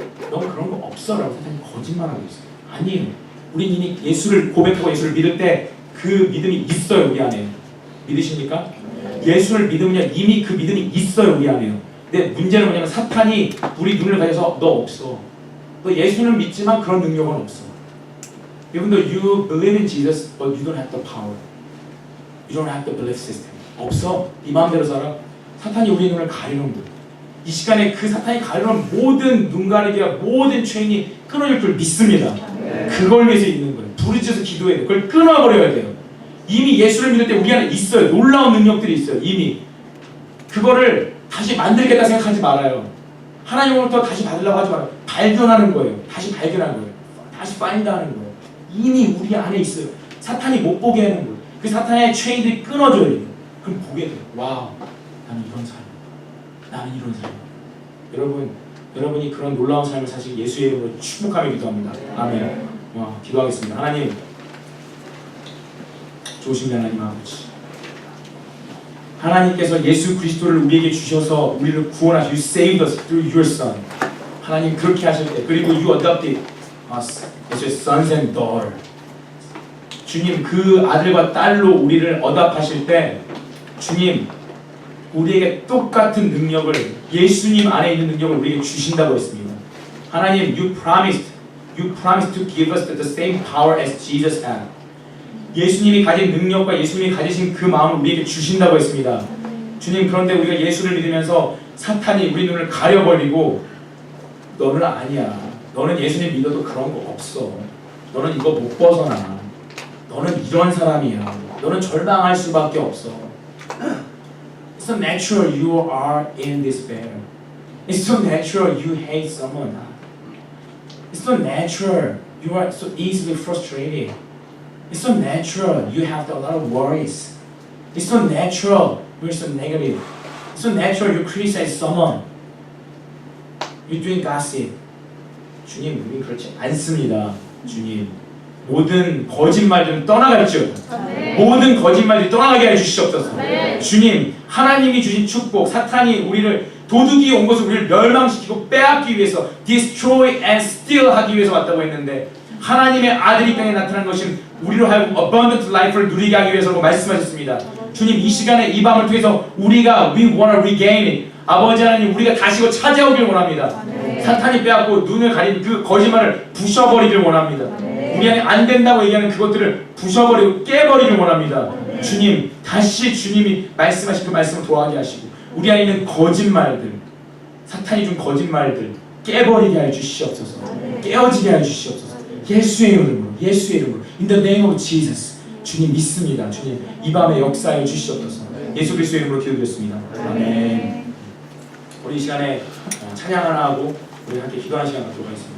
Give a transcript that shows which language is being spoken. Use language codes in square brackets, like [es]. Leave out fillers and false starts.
[ko] 너 그런 거 없어 라고 사탄이 거짓말하고 있어요. 아니에요. 우린 이미 예수를 고백하고 예수를 믿을 때 그 믿음이 있어요. 우리 안에. 믿으십니까? 예수를 믿으면 이미 그 믿음이 있어요. 우리 안에요. 근데 문제는 뭐냐면 사탄이 우리 눈을 가려서 너 없어. 너 예수는 믿지만 그런 능력은 없어. [en] Even though you believe in Jesus, but you don't have the power. You don't have the belief system. [ko] 없어. 네 마음대로 살아. 사탄이 우리 눈을 가리는 거예요. 이 시간에 그 사탄이 가리는 모든 눈 가리기와 모든 체인이 끊어질 줄 믿습니다. 그걸 위해서 있는 거예요. 부르짖어서 기도해야 돼요. 그걸 끊어버려야 돼요. 이미 예수를 믿을 때 우리 안에 있어요. 놀라운 능력들이 있어요. 이미. 그거를 다시 만들겠다 생각하지 말아요. 하나님으로부터 다시 받으려고 하지 말아요. 발견하는 거예요. 다시 발견하는 거예요. 다시 find 하는 거예요. 이미 우리 안에 있어요. 사탄이 못 보게 하는 거예요. 그 사탄의 체인들이 끊어져야 돼요. 그럼 보게 돼요. 와우, 나는 이런 삶. 나는 이런 삶. 여러분이 그런 놀라운 삶을 사실 예수의 이름으로 축복하며 기도합니다. 아멘. 와, 기도하겠습니다. 하나님, 좋으신 하나님 아버지, 하나님께서 예수 그리스도를 우리에게 주셔서 우리를 구원하시고 [en] You saved us through your son. [ko] 하나님 그렇게 하실 때, 그리고 [en] You adopted us as your sons and daughters. [ko] 주님 그 아들과 딸로 우리를 어답하실 때 주님 우리에게 똑같은 능력을, 예수님 안에 있는 능력을 우리에게 주신다고 했습니다. [en] 하나님 You promised to give us the same power as Jesus had. [ko] 예수님이 가진 능력과 예수님이 가지신 그 마음을 우리에게 주신다고 했습니다. 주님 그런데 우리가 예수를 믿으면서 사탄이 우리 눈을 가려버리고 너는 아니야. 너는 예수님 믿어도 그런 거 없어. 너는 이거 못 벗어나. 너는 이런 사람이야. 너는 절망할 수밖에 없어. [en] It's so natural you are in despair. It's so natural you hate someone. It's so natural you are so easily frustrated. It's so natural you have a lot of worries. It's so natural you're so negative. It's so natural you criticize someone. You're doing gossip. [ko] 주님, 우린 그렇지 않습니다. 주님, 모든 거짓말들은 떠나갈지어다. 모든 거짓말들이 떠나가게 해주시옵소서. 주님, 하나님이 주신 축복, 사탄이 우리를 도둑이 온 것을 우리를 멸망시키고 빼앗기 위해서 [en] destroy and steal [ko] 하기 위해서 왔다고 했는데 하나님의 아들이 땅에 나타난 것은 우리로 하여금 [en] abundant life [ko] 를 누리게 하기 위해서라고 말씀하셨습니다. 주님 이 시간에 이 밤을 통해서 우리가 [en] we want to regain it. [ko] 아버지 하나님 우리가 다시 찾아오길 원합니다. 사탄이 빼앗고 눈을 가린 그 거짓말을 부셔버리길 원합니다. 우리 안에 안 된다고 얘기하는 그것들을 부셔버리고 깨버리길 원합니다. 주님 다시 주님이 말씀하신 그 말씀을 도와하게 하시고 우리 안에 있는 거짓말들, 사탄이 준 거짓말들 깨버리게 하여 주시옵소서. 깨어지게 하여 주시옵소서. 예수의 이름으로, 예수의 이름으로 [en] In the name of Jesus. [ko] 주님 믿습니다. 주님 이 밤에 역사해 주시옵소서. 예수 그리스도의 이름으로 기도드렸습니다. 아멘. 우리 이 시간에 찬양 하나 하고 우리 함께 기도하는 시간 갖도록 하겠습니다.